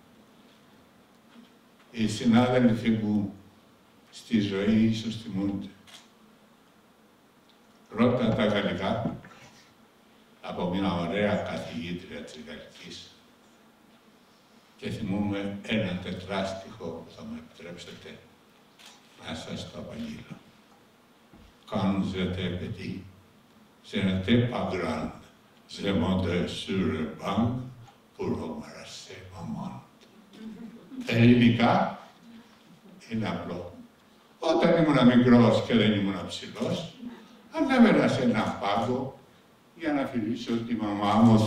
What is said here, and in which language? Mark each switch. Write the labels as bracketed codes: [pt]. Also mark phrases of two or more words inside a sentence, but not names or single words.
[el] Οι συνάδελφοι μου στη ζωή ίσως θυμούνται. Πρώτα τα γαλλικά από μια ωραία καθηγήτρια της Γαλλικής και θυμούμαι ένα τετράστιχο που θα μου επιτρέψετε να σας το απαγγείλω. [fr] Quand j'étais petit, je n'étais pas grande. Je montais sur le banc pour embrasser maman. [el] Ελληνικά είναι απλό. Όταν ήμουν μικρός και δεν ήμουν ψηλός, ανέβαινα σε ένα πάγκο για να φιλήσω τη μαμά μου.